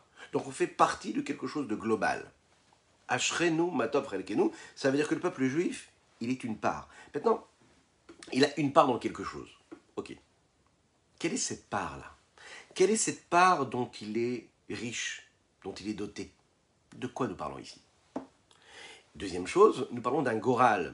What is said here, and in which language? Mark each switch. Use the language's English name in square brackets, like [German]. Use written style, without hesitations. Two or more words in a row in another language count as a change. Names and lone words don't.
[French] Donc on fait partie de quelque chose de global. [Hebrew] אשרינו מה טוב חלקנו, [French] ça veut dire que le peuple juif, il est une part. Maintenant, il a une part dans quelque chose. Ok. Quelle est cette part-là? Quelle est cette part dont il est riche, dont il est doté? De quoi nous parlons ici? Deuxième chose, nous parlons d'un goral.